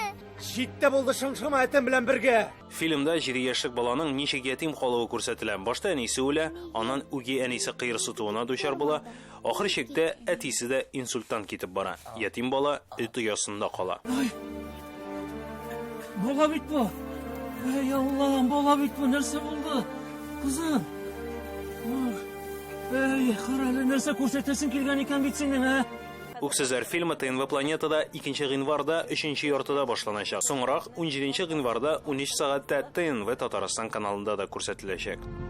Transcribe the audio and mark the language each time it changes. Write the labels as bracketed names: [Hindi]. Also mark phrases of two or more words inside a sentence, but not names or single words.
[Tatar] Читтә булды шыңшыма әтем белән бергә. Фильмда 7 яшьлек баланың ничек ятим калуы күрсәтелә. Башта әнисе үлә, аннан үги әнисе кыерсытуына дучар була. Ахыр чиктә әтисе дә инсульттан китеп бара. Ятим бала өт оясында кала. Бала бит бу. Ey Allah'ım, bala bit bu. Нәрсә булды? Кызым. Ey, каралы, нәрсә күрсәтәсең килгән икән бит синең, ә? Үксезләр фильмы ТНВ планетада 2 гыйнварда 3 яртыда башланачак. Соңрак 17 гыйнварда 13 сәгатьтә ТНВ Татарстан каналында да күрсәтеләчәк.